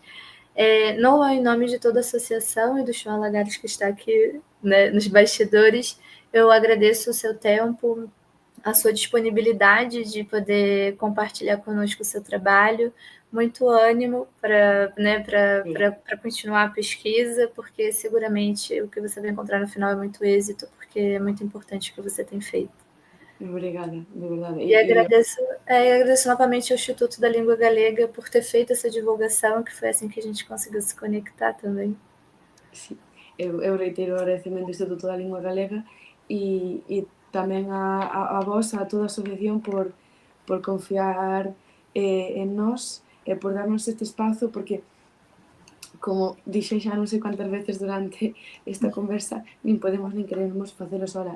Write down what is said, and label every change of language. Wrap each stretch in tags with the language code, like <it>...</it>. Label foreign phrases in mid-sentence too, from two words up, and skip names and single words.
<pt>Noah, em nome de toda a associação e do João Alagares, que está aqui, né, nos bastidores, eu agradeço o seu tempo, a sua disponibilidade de poder compartilhar conosco o seu trabalho, muito ânimo para, né, para continuar a pesquisa, porque seguramente o que você vai encontrar no final é muito êxito, porque é muito importante o que você tem feito. Obrigada, de verdade. E agradeço novamente ao Instituto da Língua Galega por ter feito essa divulgação, que foi assim que a gente conseguiu se conectar também.</pt> <gl>Sí, eu reitero o agradecemento ao Instituto da Língua Galega e tamén a vos, a toda a asociación por confiar en nós e por darnos este espazo, porque como dixen xa non sei quantas veces durante esta conversa, nin podemos nin queremos facelo sola.</gl>